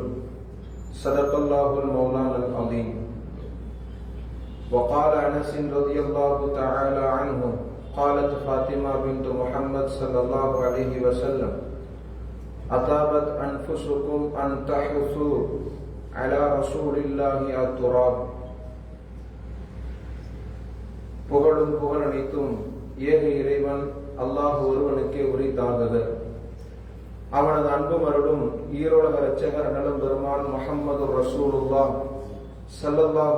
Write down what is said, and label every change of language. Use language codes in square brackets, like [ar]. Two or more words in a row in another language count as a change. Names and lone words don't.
[ar] صدق الله المولانا العظيم. وقال أنس رضي الله تعالى عنه قالت فاطمة بنت محمد صلى الله عليه وسلم أطابت أنفسكم أن تحثوا على رسول الله التراب. [ta] புகழும் புகழனைத்தும் ஏக இறைவன் அல்லாஹ் ஒருவனுக்கே உரித்தாகுது. அவனது அன்பும் அருளும் ஈரோலக இரட்சகர் நலம் பெருமான் முஹம்மது ரசூலுல்லாஹ் ஸல்லல்லாஹு